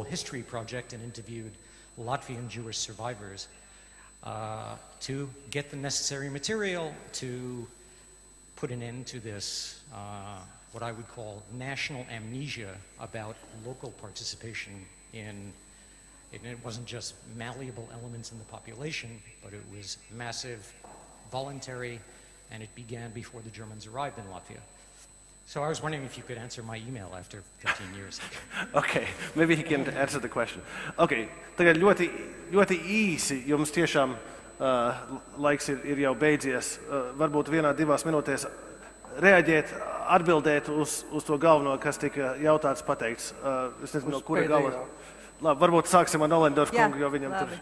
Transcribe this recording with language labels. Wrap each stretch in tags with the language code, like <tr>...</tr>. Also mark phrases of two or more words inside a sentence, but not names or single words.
<en>history project and interviewed Latvian Jewish survivors, to get the necessary material to put an end to this, what I would call national amnesia about local participation in, and it wasn't just malleable elements in the population, but it was massive, voluntary, and it began before the Germans arrived in Latvia. So I was wondering if you could answer my email after 15 years. Okay, maybe he can answer the question.</en> <lv>Okay, tagad ļoti īsi, jums tiešām laiks ir jau beidzies. Varbūt 1-2 minūtēs reaģēt, atbildēt uz to galveno, kas tika jautāts, pateikts. Es nezinu, no kura gala. Labi, varbūt sāksim ar Nollendorf kungu, jo viņam tur...</lv>